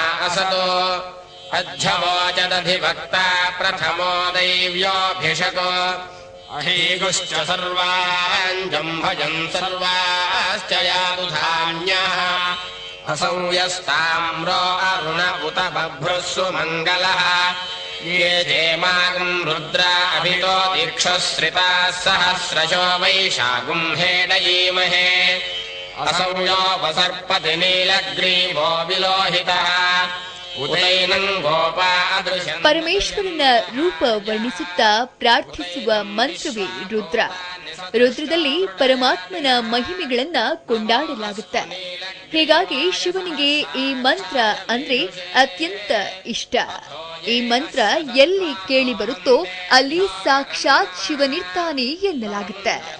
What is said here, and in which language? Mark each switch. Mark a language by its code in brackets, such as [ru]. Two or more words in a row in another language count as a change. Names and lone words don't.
[sa] ಅಸತೋ ಅಧ್ಯವೋಚದಧಿವಕ್ತ ಪ್ರಥಮೋ ದೈವ್ಯೋಭಿಷಕೋ ಅಹೀಗುಶ್ಚ ಸರ್ವಾಂಜಂಭಜಂ ಸರ್ವಾಶ್ಚ ಯಾತು ಧಾನ್ಯಃ ಅಸಂಯಸ್ತಾಮ್ರೋ ಅರುಣ ಉತ ಬಭ್ರುಸ್ಸು ಮಂಗಲಃ ये चेमागुं रुद्रा अभितो दीक्षश्रिताः सहस्रशो वैशागुं हेडयीमहे असौ यो वसर्पति नीलग्रीवो विलोहितः उदैनं गोपा अदृशन् [kn] ಪರಮೇಶ್ವರನ ರೂಪ ವರ್ಣಿಸುತ್ತಾ ಪ್ರಾರ್ಥಿಸುವ ಮಂತ್ರವೇ ರುದ್ರ. ರುದ್ರದಲ್ಲಿ ಪರಮಾತ್ಮನ ಮಹಿಮೆಗಳನ್ನ ಕೊಂಡಾಡಲಾಗುತ್ತೆ. ಹೀಗಾಗಿ ಶಿವನಿಗೆ ಈ ಮಂತ್ರ ಅಂದ್ರೆ ಅತ್ಯಂತ ಇಷ್ಟ. ಈ ಮಂತ್ರ ಎಲ್ಲಿ ಕೇಳಿ ಬರುತ್ತೋ ಅಲ್ಲಿ ಸಾಕ್ಷಾತ್ ಶಿವನಿರ್ತಾನೆ ಎನ್ನಲಾಗುತ್ತೆ.